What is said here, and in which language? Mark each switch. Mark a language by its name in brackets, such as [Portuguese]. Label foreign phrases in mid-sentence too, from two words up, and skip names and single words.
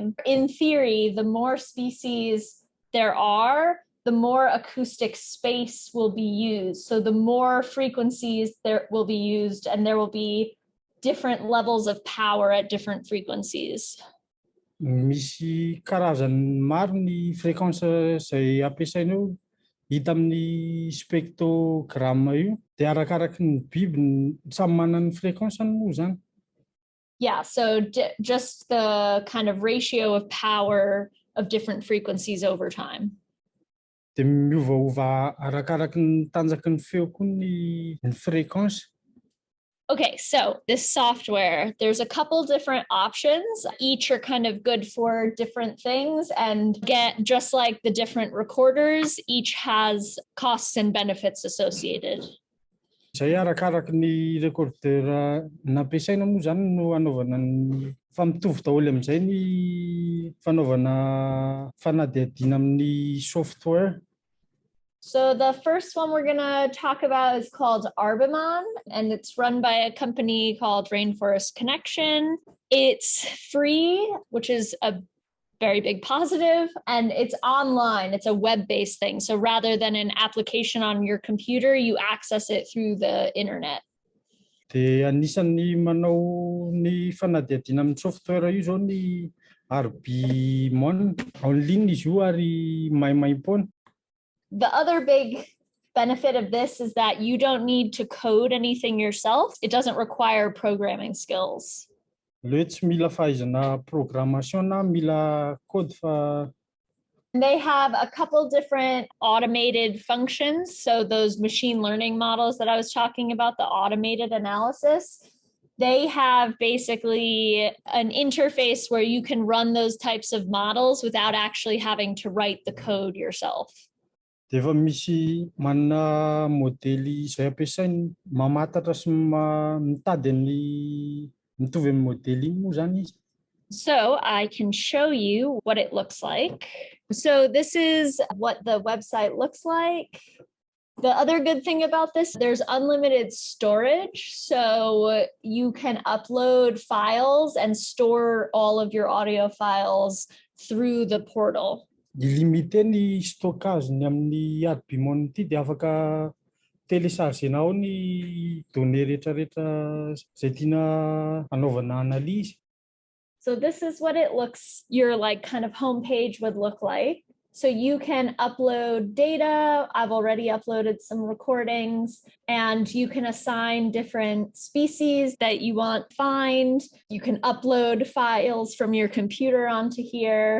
[English] In theory, the more species there are, the more acoustic space will be used. So the more frequencies there will be used and there will be different levels of power at different frequencies. [Malagasy] Misy karazany maro ny fréquence izay ampiasainao hita amin'ny spectrogram io dia arakaraky ny biby samy manana ny fréquence moa zany. [English] Yeah, so just the kind of ratio of power of different frequencies over time. [Malagasy] Dia miovaova arakaraky ny tanjaky ny feo koa ny fréquence. [English] Okay, so this software, there's a couple different options. Each are kind of good for different things. And again, just like the different recorders, each has costs and benefits associated. [Malagasy] Zay arakaraka ny recordeur nampiasaina moa zany no anaovana ny fa mitovy daholo amin'izay ny fanaovana fanadihadiana amin'ny software. [English] So the first one we're going to talk about is called Arbimon, and it's run by a company called Rainforest Connection. It's free, which is a very big positive, and it's online. It's a web-based thing. So rather than an application on your computer, you access it through the internet. [Malagasy] Dia anisan'ny manao ny fanadihadiana amin'ny software io zao ny Arbimon. [French] En ligne [Malagasy] izy io ary maimay foana. [English] The other big benefit of this is that you don't need to code anything yourself. It doesn't require programming skills. [Malagasy] Leo tsy mila fahaizana programmation na mila code fa [English] They have a couple different automated functions. So those machine learning models that I was talking about, the automated analysis, they have basically an interface where you can run those types of models without actually having to write the code yourself. [Malagasy] dia efa misy manana modely izay ampiasainy mamatatra sy mitady ny mitovy amin'ny modely iny moa zany izy. [English] So I can show you what it looks like. So this is what the website looks like. The other good thing about this, there's unlimited storage. So you can upload files and store all of your audio files through the portal. [Malagasy] Illimité ny stockage-ny amin'ny Arbimon ity dia afaka téléchargenao ny données rehetrarehetra zay tiana anaovana analyse. [English] So this is what it looks, your like kind of homepage would look like. So you can upload data. I've already uploaded some recordings, and you can assign different species that you want to find. You can upload files from your computer onto here.